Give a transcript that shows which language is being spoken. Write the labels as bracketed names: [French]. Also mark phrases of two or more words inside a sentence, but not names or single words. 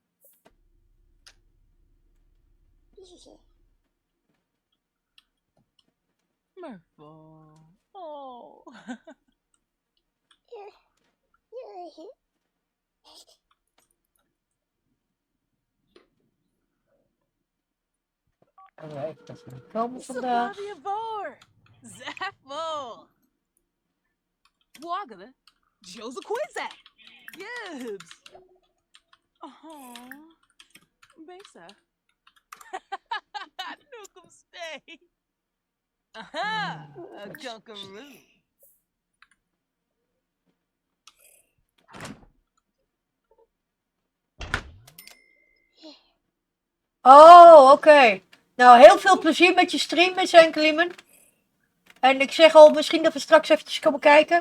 [Dutch] Murphy. Oh. En even dat we niet komen vandaag. Savavor. Zaffo. Waggle. Joseph Quizak. Gibbs. Oh. Besa. Nukem stay. Aha. A junkaroo. Oh, oké. Nou, heel veel plezier met je stream, met Enkeliemen. En ik zeg al, misschien dat we straks eventjes komen kijken.